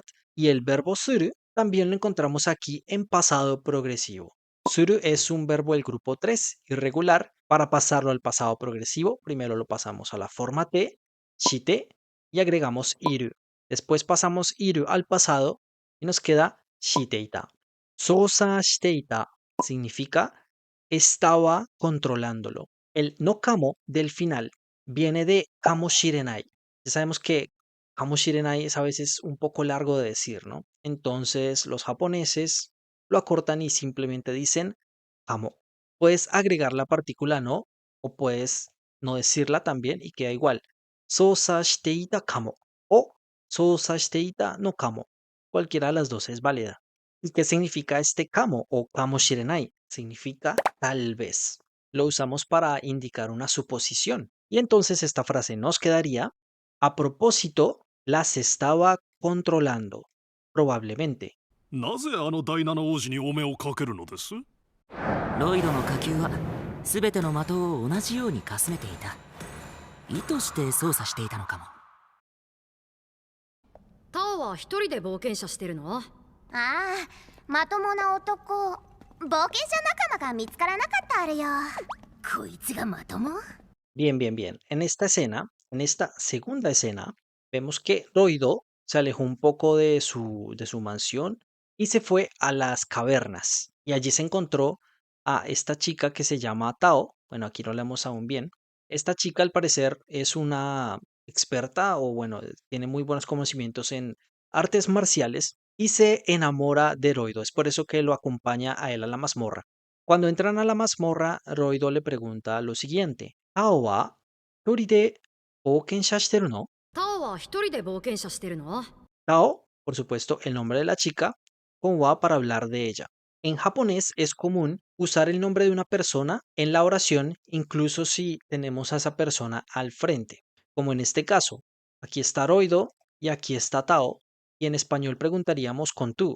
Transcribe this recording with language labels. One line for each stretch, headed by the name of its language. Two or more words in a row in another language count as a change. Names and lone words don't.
Spanish: Y el verbo suru también lo encontramos aquí en pasado progresivo. Suru es un verbo del grupo 3, irregular. Para pasarlo al pasado progresivo, primero lo pasamos a la forma T, shite, y agregamos iru. Después pasamos iru al pasado y nos queda shiteita.
Japanese: 操作していた
Spanish: significa estaba controlándolo. El
Japanese: のかも
Spanish: del final viene de
Japanese: かもしれない.
Spanish: Ya sabemos que
Japanese: かもしれない
Spanish: es a veces un poco largo de decir, ¿no? Entonces los japoneses lo acortan y simplemente dicen kamo. Puedes agregar la partícula no o puedes no decirla también y queda igual.
Japanese: 操作していたかも
Spanish: o
Japanese: 操作していたのかも.
Spanish: Cualquiera de las dos es válida. ¿Y qué significa este kamo o
Japanese: かもしれない?
Spanish: Significa tal vez. Lo usamos para indicar una suposición. Y entonces esta frase nos quedaría, a propósito, las estaba controlando, probablemente.
Japanese: なぜあの第七王子にお目をかけるのです？ロイドの火球は全ての的を同じようにかすめていた。意図して操作していたのかも。タオは一人で冒険者してるの？ああ、まともな男冒険者仲間が見つからなかったあるよ。こいつがまとも？
Spanish: Bien, bien, bien. En esta escena, en esta segunda escena, vemos que Roido se alejó un poco de su mansión y se fue a las cavernas. Y allí se encontró a esta chica que se llama Tao. Bueno, aquí no leemos aún bien. Esta chica al parecer es una experta o bueno, tiene muy buenos conocimientos en artes marciales y se enamora de Roido. Es por eso que lo acompaña a él a la mazmorra. Cuando entran a la mazmorra, Roido le pregunta lo siguiente.
Japanese: タオはとりで冒険者してるの? タオは一人で冒険者してるの？
Spanish: Tao, por supuesto, el nombre de la chica, con wa para hablar de ella. En japonés es común usar el nombre de una persona en la oración, incluso si tenemos a esa persona al frente, como en este caso. Aquí está Roido y aquí está Tao, y en español preguntaríamos con tú.